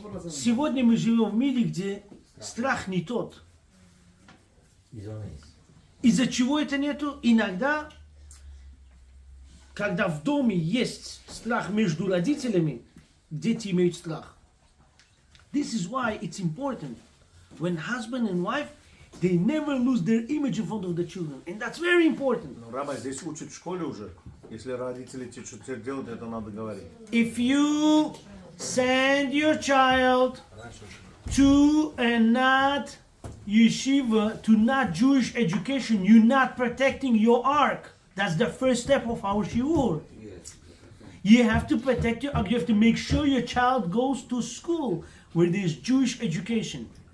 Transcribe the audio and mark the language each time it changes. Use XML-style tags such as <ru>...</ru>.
<ru>Сегодня мы живем в мире, где страх не тот. Из-за чего это нету? Иногда, когда в доме есть страх между родителями, дети имеют страх.</ru> <en>This is why it's important when husband and wife, they never lose their image in front of the children. And that's very important.</en> <ru>Ну, Раба, здесь учат в школе уже. Если родители тебе что-то делают, это надо говорить.</ru> <en>If you send your child to a not yeshiva, to not Jewish education, you're not protecting your ark. That's the first step of our shiur. You have to protect your ark. You have to make sure your child goes to school where there's Jewish education.</en>